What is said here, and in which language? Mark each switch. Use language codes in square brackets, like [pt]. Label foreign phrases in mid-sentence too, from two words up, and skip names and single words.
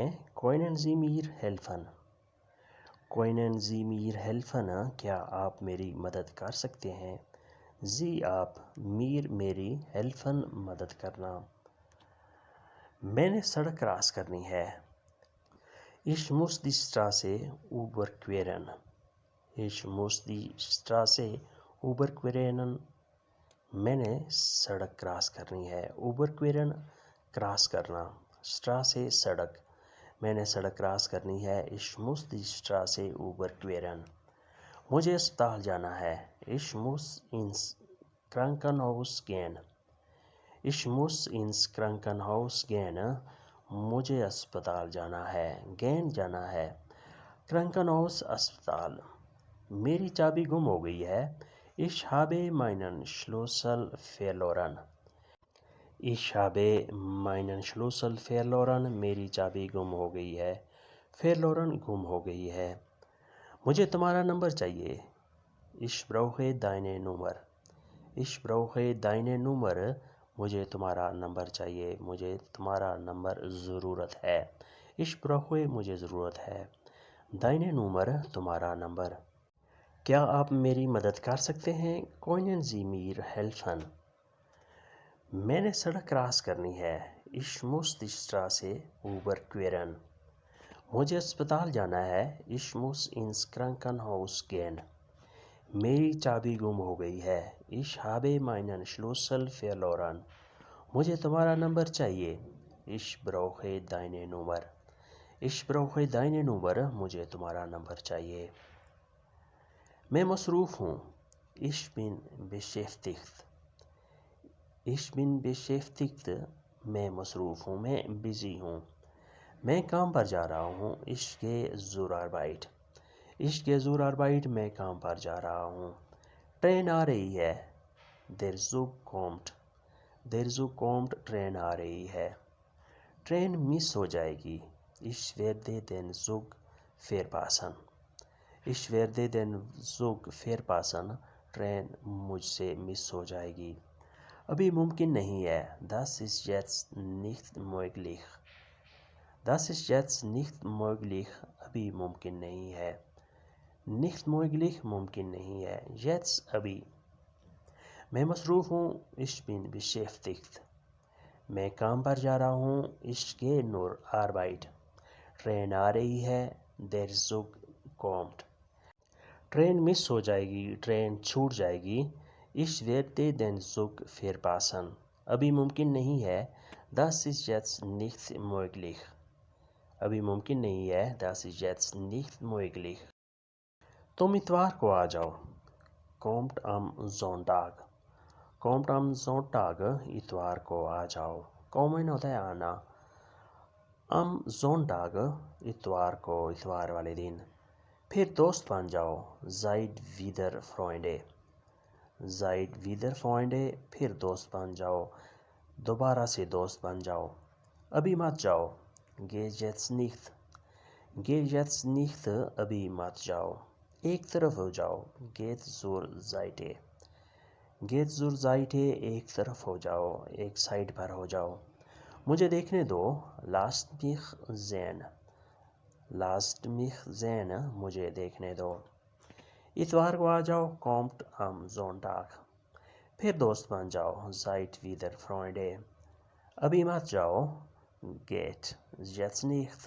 [de] Können Sie mir helfen، Können Sie mir helfen، [ur] کیا آپ میری مدد کر سکتے ہیں۔ Sie آپ، mir میری، helfen مدد کرنا۔ میں نے سڑک کراس کرنی ہے۔ [de] Ich muss die Straße überqueren. Ich muss die Straße überqueren. [ur] میں نے سڑک کراس کرنی ہے. überqueren کراس کرنا. Straße سڑک. میں نے سڑک کراس کرنی ہے. [de] Ich muss die Straße überqueren. [ur] مجھے اسپتال جانا ہے. [de] Ich muss ins Krankenhaus gehen. Ich muss ins Krankenhaus gehen. [ur] مجھے اسپتال جانا ہے. gehen جانا ہے. Krankenhaus اسپتال. میری چابی گم ہو گئی ہے. [de] Ich habe meinen Schlüssel verloren. Ich habe meinen Schlüssel verloren. [ur] میری چابی گم ہو گئی ہے. verloren گم ہو گئی ہے. مجھے تمہارا نمبر چاہیے. [de] Ich brauche deine Nummer. Ich brauche deine Nummer. [ur] مجھے تمہارا نمبر چاہیے. مجھے تمہارا نمبر ضرورت ہے. [de] Ich brauche [ur] مجھے ضرورت ہے. [de] deine Nummer [ur] تمہارا نمبر. کیا آپ میری مدد کر سکتے ہیں؟ [de] Können Sie mir helfen? [ur] میں نے سڑک کراس کرنی ہے. [de] Ich muss die Straße überqueren. [ur] مجھے اسپتال جانا ہے. [de] Ich muss ins Krankenhaus gehen. [ur] میری چابی گم ہو گئی ہے. [de] Ich habe meinen Schlüssel verloren. [ur] مجھے تمہارا نمبر چاہیے. [de] Ich brauche deine Nummer. Ich brauche deine Nummer. [ur] مجھے تمہارا نمبر چاہیے. میں مصروف ہوں. [de] Ich bin beschäftigt. Ich bin beschäftigt. [ur] میں مصروف ہوں. میں بزی ہوں. میں کام پر جا رہا ہوں. [de] Ich gehe zur Arbeit. Ich gehe zur Arbeit. [ur] میں کام پر جا رہا ہوں. ٹرین آ رہی ہے. [de] Der Zug kommt. Der Zug kommt. [ur] ٹرین آ رہی ہے. ٹرین مس ہو جائے گی. [de] Ich werde den Zug verpassen. Ich werde den Zug verpassen. [ur] ٹرین مجھ سے مس ہو جائے گی. ابھی ممکن نہیں ہے. [de] Das ist jetzt nicht möglich. Das ist jetzt nicht möglich. [ur] ابھی ممکن نہیں ہے. [de] Nicht möglich [ur] ممکن نہیں ہے. Jetzt ابھی. میں مصروف ہوں. [de] Ich bin beschäftigt. [ur] میں کام پر جا رہا ہوں. [de] Ich gehe zur Arbeit. [ur] ٹرین آ رہی ہے. [de] Der Zug kommt. [ur] ٹرین مس ہو جائے گی. ٹرین چھوٹ جائے گی. [de] Ich werde den Zug verpassen. [ur] ابھی ممکن نہیں ہے. [de] Das ist jetzt nicht möglich. [ur] ابھی ممکن نہیں ہے. [de] Das ist jetzt nicht möglich. [ur] تم اتوار کو آ جاؤ. [de] Kommt am Sonntag. Kommt am Sonntag. [ur] اتوار کو آ جاؤ. Kommen ہوتا ہے آنا. [de] Am Sonntag [ur] اتوار کو. اتوار والے دن. پھر دوست بن جاؤ. [de] Seid wieder Freunde. Seid wieder Freunde. [ur] پھر دوست بن جاؤ. دوبارہ سے دوست بن جاؤ. ابھی مت جاؤ. [de] Geh jetzt nicht. Geh jetzt nicht. [ur] ابھی مت جاؤ. ایک طرف ہو جاؤ. [de] Geht zur Seite. Geht zur Seite. [ur] ایک طرف ہو جاؤ. ایک سائڈ پر ہو جاؤ. مجھے دیکھنے دو. [de] Lasst mich sehen. Lasst mich sehen. [ur] مجھے دیکھنے دو. اتوار کو آ جاؤ. [de] Kommt am Sonntag. [ur] پھر دوست بن جاؤ. [de] Seid wieder Freunde. [ur] ابھی مت جاؤ. [de] Geht jetzt nicht.